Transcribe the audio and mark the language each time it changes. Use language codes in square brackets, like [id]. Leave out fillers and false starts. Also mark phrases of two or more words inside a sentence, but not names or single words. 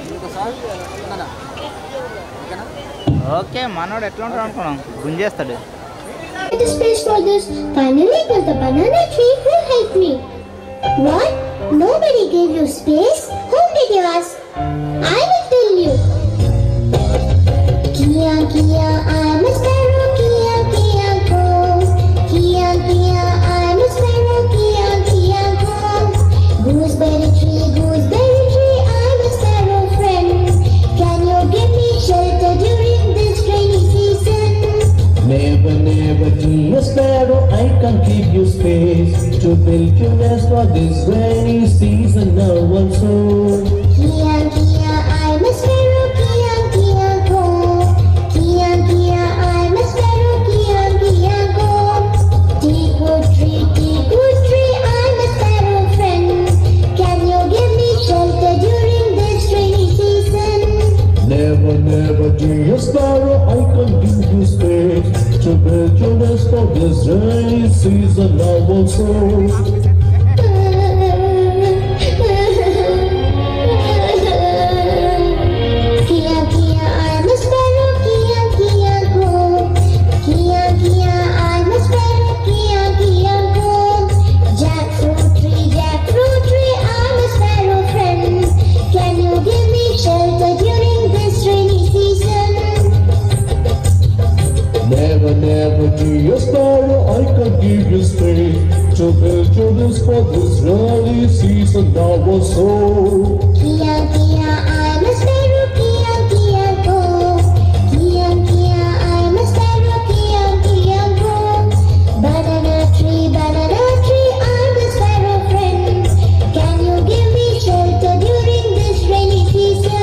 [te] ఓకే మనోడు ఎట్లా ఉంటాడు అనుకున్నాం గుంజేస్తాడు. [en] The space for this. Finally, because the banana tree will help me. What? Nobody gave you space? Whom did you ask? I will tell you. Kia, Kia, I'm a sparrow. Kia, Kia, go. Kia, Kia, I'm a sparrow. Kia, Kia, go. Gooseberry tree, I'm a sparrow friend. Can you give me shelter during this rainy season? Never, never be a sparrow, I can give you space to build your nest for this rainy season now also. Kia, Kia, I'm a sparrow. Kia, Kia, go. Kia, Kia, I'm a sparrow. Kia, Kia, go. Teakwood tree, I'm a sparrow friend. Can you give me shelter during this rainy season? Never, never be a sparrow, I can give you space to build your nest for this rainy season now also. Kia, Kia, I'm a sparrow. Kia, Kia, go. Kia, Kia, I'm a sparrow. Kia, Kia, go. Jackfruit tree, I'm a sparrow friend. Can you give me shelter during this rainy season? Never, never be a sparrow, I can give you space to build your nest for this rainy season now also. Kia, Kia, I'm a sparrow. Kia, Kia, go. Kia, Kia, I'm a sparrow. Kia, Kia, go. Banana tree, I'm a sparrow friend. Can you give me shelter during this rainy season?